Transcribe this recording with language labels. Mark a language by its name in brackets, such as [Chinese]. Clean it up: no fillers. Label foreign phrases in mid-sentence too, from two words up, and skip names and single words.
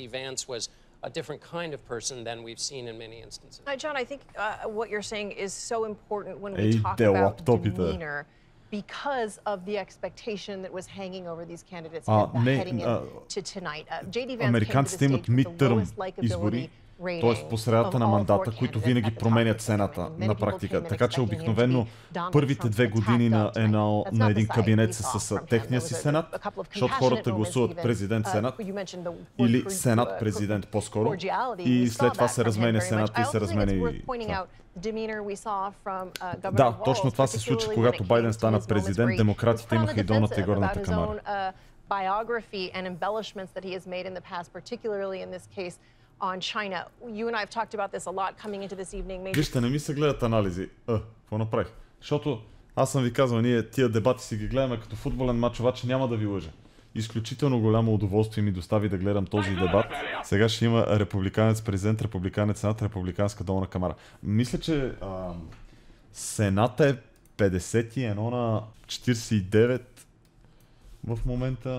[English] Vance was a different kind of person than we've seen in many instances. John, I think what you're saying is so important when we talk about demeanor because of the expectation that was hanging over these candidates heading into tonight. J.D. Vance came to the stage with the lowest likability. [Bulgarian] Т.е. по средата на мандата, които винаги променят цената на практика. Така че обикновено първите 2 години на един кабинет са с техния си сенат, защото хората гласуват президент-сенат или сенат-президент по-скоро и след това се разменя сената и се разменя и... Да, точно това се случи, когато Байден стана президент, демократите имаха и долната и горната камара. [English] Biography and embellishments that he has made in the past, particularly in this case on China. You and I have talked about this a lot coming into this evening. [Bulgarian] Вижте, не ми се гледат анализи. Какво направих? Защото аз съм ви казал, ние тия дебати си ги гледаме като футболен матч, обаче няма да ви лъжа. Изключително голямо удоволствие ми достави да гледам този дебат. Сега ще има републиканец президент, републиканец сенат, републиканска долна камара. Мисля, че сената е 51 на 49 в момента.